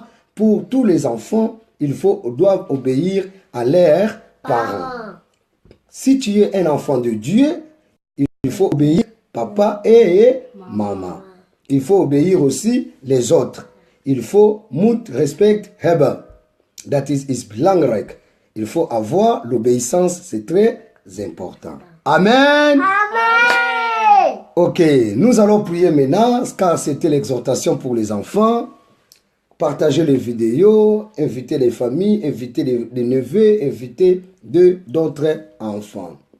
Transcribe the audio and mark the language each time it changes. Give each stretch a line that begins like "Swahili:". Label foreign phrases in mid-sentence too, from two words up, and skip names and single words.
French: Pour tous les enfants, doivent obéir à leurs parents. Si tu es un enfant de Dieu, il faut obéir papa et maman. Il faut obéir aussi les autres. Il faut respect
Dutch: hebben. That is belangrijk.
French: Il faut avoir l'obéissance, c'est très important. Amen. Amen. Ok, nous allons prier maintenant, car c'était l'exhortation pour les enfants. Partagez les vidéos, invitez les familles, invitez les neveux, invitez d'autres enfants.